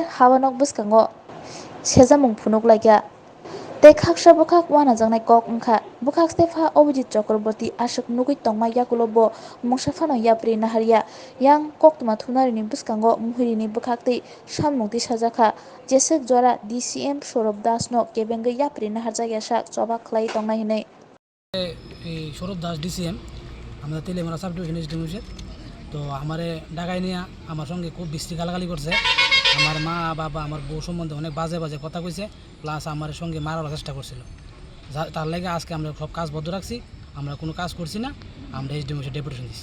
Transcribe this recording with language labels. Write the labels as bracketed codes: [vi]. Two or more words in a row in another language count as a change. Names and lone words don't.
[trp] habanok bwskango sejamung phunuk laikya tei khaksa bwkhak wanajaknai kok wngkha bwkhakste pha Abhijit Chakraborty aswk nugui tongma yakulo bo mungsa phano yapri naharya yang koktoma thunari ni bwskango muhiri ni bwkhaktwi samlungtwi sajakha jesuk jora DCM Saurabh Das no kebengui yapri naharjakya sak choba khlai tongnai hinui [bn] সৌরভ দাস ডিসিএম আমরা তেলেমারা সাব ডিভিশন এসডিএম তো আমারে ঢাকায় নিয়ে আমার সঙ্গে খুব বৃষ্টি গালাগালি করছে আমার মা বাবা আমার বউ সম্বন্ধে অনেক বাজে বাজে কথা কইছে প্লাস আমার সঙ্গে মারার চেষ্টা করছিল তার লাগে আজকে আমরা সব কাজ বন্ধ রাখছি আমরা কোনো কাজ করছি না আমরা এসডিএম ডেপুটেশন দিচ্ছি।